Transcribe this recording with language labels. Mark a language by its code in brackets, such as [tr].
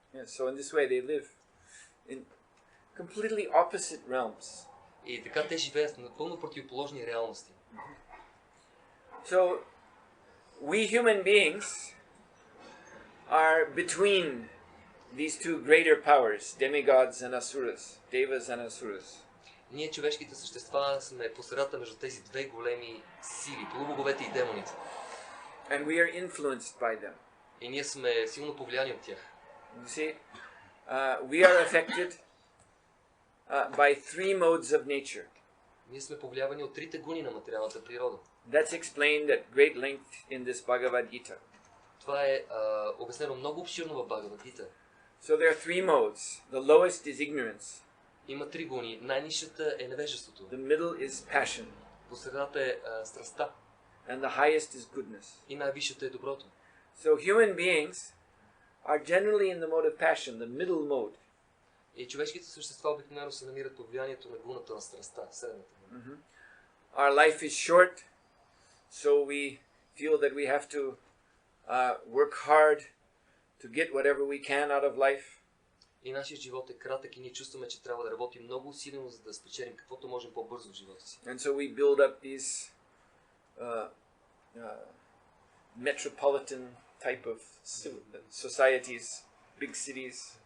[en] Yeah, so in this way they live in completely opposite realms. [bg] И така те живеят в напълно противоположни реалности. [en] So we human beings are between these two greater powers, demigods and asuras, devas and asuras. [bg] Ние, човешките същества, сме по средата между тези две големи сили, полубоговете и демоните. [en] And we are influenced by them. [bg] И ние сме силно повлияни от тях. [en] You see, we are affected by three modes of nature. [bg] Ние сме повлиявани от трите гуни на материалната природа. [en] That's explained at great length in this Bhagavad Gita. [bg] Това е обяснено много обширно в Бхагавад Гита. [en] So there are three modes. The lowest is ignorance. [bg] Има три гуни. Най-нисшата е невежеството. [en] The middle is passion. [bg] По средата е страстта. [en] And the highest is goodness. [bg] И най-висшата е доброто. [en] So human beings are generally in the mode of passion, the middle mode. [bg] И човешките същества обикновено се намират под влиянието на гуната на страстта, средната гуна. [en] Our life is short, so we feel that we have to work hard to get whatever we can out of life. [bg] И нашия живот е кратък и ние чувстваме, че трябва да работим много усилено, за да спечелим каквото можем по-бързо в живота си. [en] And so we build up these metropolitan type of societies, big cities.